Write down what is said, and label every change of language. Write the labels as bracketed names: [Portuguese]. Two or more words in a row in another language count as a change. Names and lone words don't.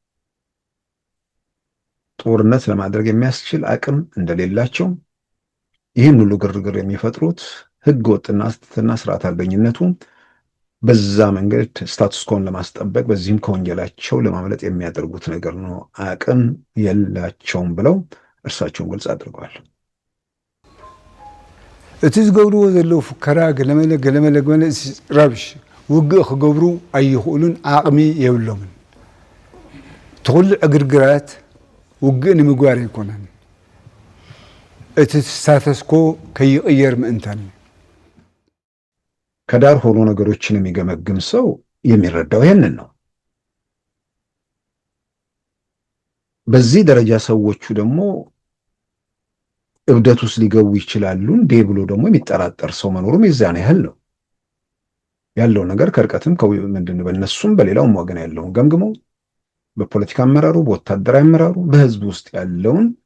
[Amharic] ጦርነት ለማድረግ የሚያስችል አቅም እንደሌላቸው ይህን ሁሉ ግርግር የሚፈጥሩት ህገ ወጥና ስርዓት አልበኝነቱ በዛ መንገድ ስታቱስኮን ለማስጠበቅ በዚህም ከወንጀላቸው ለማምለጥ የሚያደርጉት ነገር ነው፣ አቅም የላቸውም ብለው እርሳቸውን ግልጽ አድርገዋል። [Tigrinya] እቲ ዝገብርዎ ዘለዉ ፉከራ ገለመለ ራብሽ ውግእ ክገብሩ ኣይኽእሉን፣ ዓቕሚ የብሎምን። ትኩሉ ዕግርግራት ውግእ ንምግባር ኣይኮነን፣ እቲ ስታተስኮ ከይቅየር ምእንታን። [Amharic] ከዳር ሆኖ ነገሮችን የሚገመግም ሰው የሚረዳው ይሄንን ነው። በዚህ ደረጃ ሰዎቹ ደግሞ እብደት ውስጥ ሊገቡ ይችላሉ እንዴ ብሎ ደግሞ የሚጠራጠር ሰው መኖሩም የዛን ያህል ነው። ያለው ነገር ከርቀትም ምንድነው በእነሱም በሌላውም ወገን ያለውን ገምግመው በፖለቲካ አመራሩ፣ በወታደራዊ አመራሩ፣ በህዝብ ውስጥ ያለውን